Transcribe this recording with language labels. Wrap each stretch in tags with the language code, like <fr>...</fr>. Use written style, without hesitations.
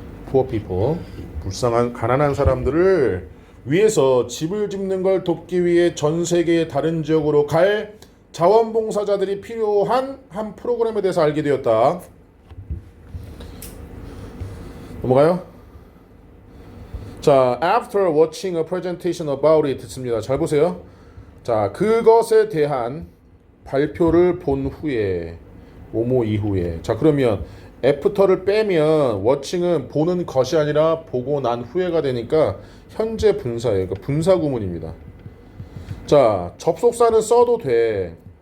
<en>poor people,</en> <ko>불쌍한 가난한 사람들을 위에서 집을 짓는 걸 돕기 위해 전 세계의 다른 지역으로 갈 자원봉사자들이 필요한 한 프로그램에 대해서 알게 되었다. 넘어가요.</ko> <en>자, after watching a presentation about it 씁니다.</en> <ko>잘 보세요. 자, 그것에 대한 발표를 본 후에 뭐뭐 이후에. 자, 그러면 애프터를 빼면 watching은 보는 것이 아니라 보고 난 후에가 되니까 현재 분사예요. 그러니까 분사 구문입니다. 자, 접속사는 써도 돼.</ko>